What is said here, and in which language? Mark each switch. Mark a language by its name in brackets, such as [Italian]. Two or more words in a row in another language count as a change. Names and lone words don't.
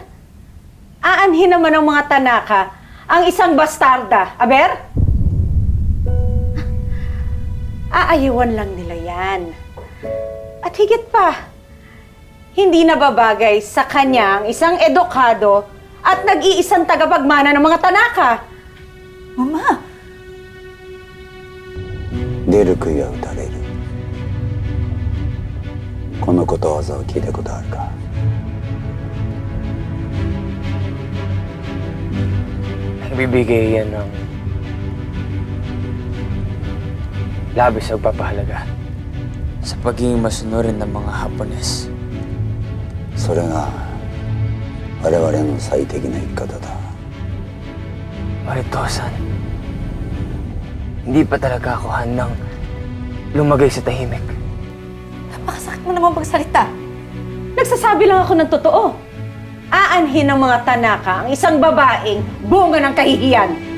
[Filipino] Aanhin naman ng mga Tanaka ang isang bastarda, aber? Aayuan lang nila yan. At higit pa, hindi nababagay sa kanyang isang edukado at nag-iisang tagapagmana ng mga Tanaka. Mama, [Japanese] 出る杭は打たれるこのことわざを聞いたことあるか [Filipino] Nagbibigay yan ng labis na pagpapahalaga sa pagiging masunurin ng mga Hapones. [Japanese] それが我々の最適な生き方だ [Filipino] Ngunit, Tosan, hindi pa talaga ako handang lumagay sa tahimik. napakasakit mo naman magsalita. Nagsasabi lang ako ng totoo. Aanhin ng mga Tanaka ang isang babaeng bunga ng kahihiyan.